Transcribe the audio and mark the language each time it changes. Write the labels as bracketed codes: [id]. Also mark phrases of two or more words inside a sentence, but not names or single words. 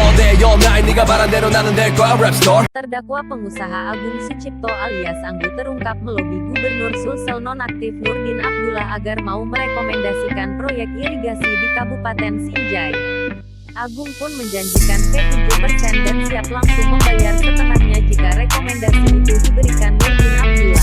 [en] Your mind [ko] 네가 바란 대로 나는 될 거야 [en] rap star. [id] Terdakwa pengusaha Agung Sucipto alias Anggu terungkap melobi Gubernur Sulsel nonaktif Nurdin Abdullah agar mau merekomendasikan proyek irigasi di Kabupaten Sinjai. Agung pun menjanjikan P7% dan siap langsung membayar setengahnya jika rekomendasi itu diberikan Nurdin Abdullah.